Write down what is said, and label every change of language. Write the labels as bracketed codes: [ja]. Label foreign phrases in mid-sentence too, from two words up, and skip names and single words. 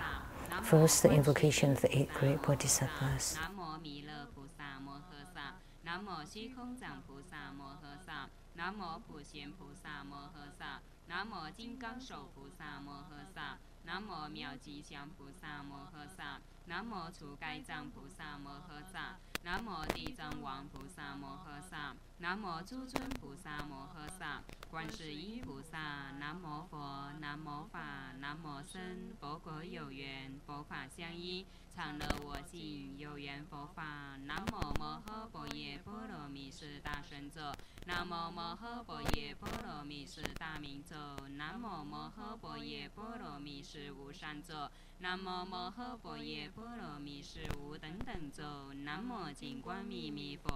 [en] First, the invocation of the 8 great bodhisattvas. [zh] 南无虚空藏菩萨摩诃萨，南无普贤菩萨摩诃萨，南无金刚手菩萨摩诃萨，南无妙吉祥菩萨摩诃萨，南无除盖障菩萨摩诃萨，南无地藏王菩萨摩诃萨，南无诸尊菩萨摩诃萨, 观世音菩萨，南无佛，南无法，南无僧，佛果有缘，佛法相依，常乐我净，有缘佛法。南无摩诃般若波罗蜜是大神咒，南无摩诃般若波罗蜜是大明咒，南无摩诃般若波罗蜜是无上咒，南无摩诃般若波罗蜜是无等等咒，南无金光密密佛。